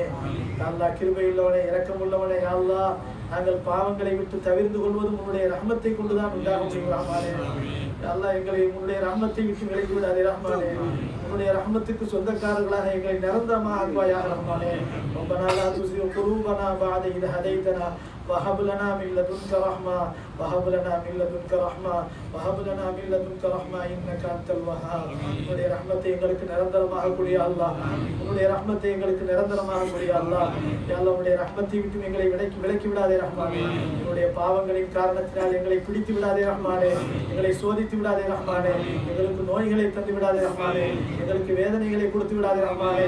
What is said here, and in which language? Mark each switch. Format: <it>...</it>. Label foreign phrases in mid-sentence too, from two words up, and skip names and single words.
<ta>அல்லாஹ், கிருபையுள்ளவனே, இரக்கமுள்ளவனே, அல்லாஹ், நாங்கள் பாவங்களை விட்டு தவிர்த்து கொள்வதும் உன்னுடைய ரஹ்மத்தை கொண்டுதான் உண்டாக முடியும் ரஹ்மானே. அல்லாஹ், எங்களை உன்னுடைய ரஹ்மத்தை விட்டு விலகி விடாதே ரஹ்மானே. உன்னுடைய ரஹ்மத்துக்கு சொந்தக்காரர்களாக எங்களை நிரந்தரமாக ஆக்குவாயாக ரஹ்மானே.</ta> <ar>ربنا لا تزغ قلوبنا بعد إذ هديتنا وهب لنا من لدنك رحمة وهب لنا من لدنك رحمة وهب لنا من لدنك رحمة إنك أنت الوهاب.</ar> <ta>உன்னுடைய ரஹ்மத்தை எங்களுக்கு நிரந்தரமாக கொடு</ta> <ar>يا الله.</ar> <ta>உன்னுடைய ரஹ்மத்தை எங்களுக்கு நிரந்தரமாக கொடு</ta> <ar>يا الله. يا الله,</ar> <ta>உன்னுடைய ரஹ்மத்தை விட்டு எங்களை விலக்கி விடாதே ரஹ்மானே. என்னுடைய பாவங்களின் காரணத்தினால் எங்களை பிடித்து விடாதே ரஹ்மானே. எங்களை சோதித்து விடாதே ரஹ்மானே. எங்களுக்கு நோய்களை தந்து விடாதே ரஹ்மானே. எங்களுக்கு வேதனைகளை கொடுத்து விடாதே ரஹ்மானே.</ta>